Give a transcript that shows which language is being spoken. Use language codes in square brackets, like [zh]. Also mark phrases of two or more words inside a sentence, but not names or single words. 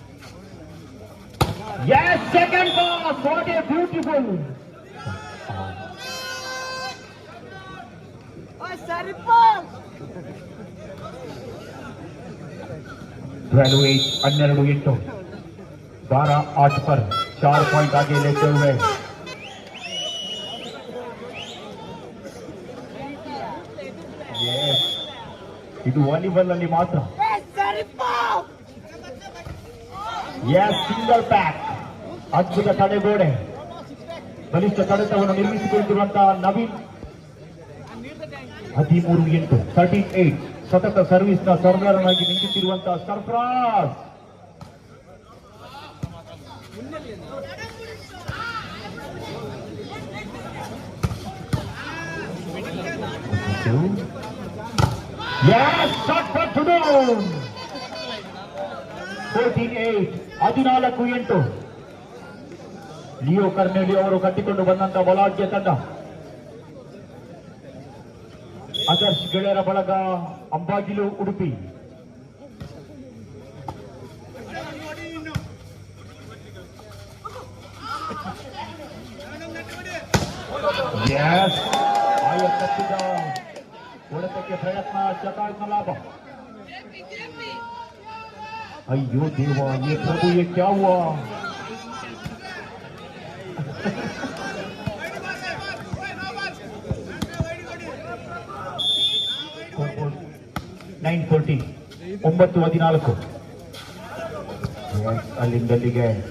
[en] Yes, second pass. What a beautiful. Sorry, pass. 12-8. 12-8. [hi] 12-8 पर 4 पॉइंट आगे लेते हुए [kn] ಇದು ವಾಲಿಬಾಲ್ ಅಲ್ಲಿ ಮಾತ್ರ. [en] single pack. [kn] ಅದ್ಭುತ ತಡೆಗೋಡೆ, ಬಲಿಷ್ಠ ಕಡತವನ್ನು ನಿರ್ಮಿಸಿಕೊಂಡಿರುವಂತಹ ನವೀನ್. 13-8. 13-8. ಸತತ ಸರ್ವಿಸ್ ನ ಸರ್ದಾರನಾಗಿ ನಿಂತಿರುವಂತಹ ಸರ್ಫರಾಜ್. [en] Yes, shot for Tudun. 14-8. 14-8. [kn] ಲಿಯೋ ಕರ್ನೇಲಿ ಅವರು ಕಟ್ಟಿಕೊಂಡು ಬಂದಂತಹ ಬಲಾಢ್ಯ ತಂಡ. ಆದರ್ಶ್ ಗೆಳೆಯರ ಬಳಗ ಅಂಬಾಗಿಲು ಉಡುಪಿ. Yes, ಆಯತ್ತದ ಹೊಡೆತಕ್ಕೆ ಪ್ರಯತ್ನ, ಚಟಾಕ್ನ ಲಾಭ. ಅಯ್ಯೋ ದೇವ, [hi] ये प्रभु ये क्या हुआ? 9-14. 9-14. [kn] ಅಲ್ಲಿಂದಲ್ಲಿಗೆ.